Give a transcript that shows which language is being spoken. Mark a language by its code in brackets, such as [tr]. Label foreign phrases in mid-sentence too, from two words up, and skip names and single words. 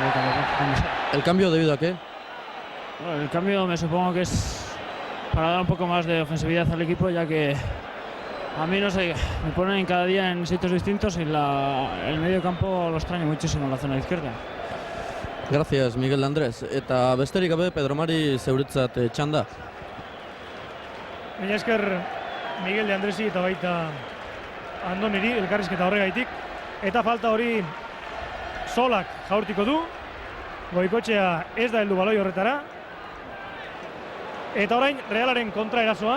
[es] ¿El cambio debido a qué? Bueno, el cambio me supongo que es para dar un poco más de ofensividad al equipo, ya que a mí, no sé, me ponen cada día en sitios distintos y el medio campo lo extraño muchísimo en la zona izquierda. Gracias, Miguel de Andrés. [eu] Eta besterik gabe, Pedro Mari zeuretzat txanda. Mila esker Miguel de Andresi eta baita Andoniri elkarrizketa horregaitik. Eta falta hori Solak jaurtiko du. Goikotxea ez da heldu baloi horretara. Eta orain Realaren kontra erasoa.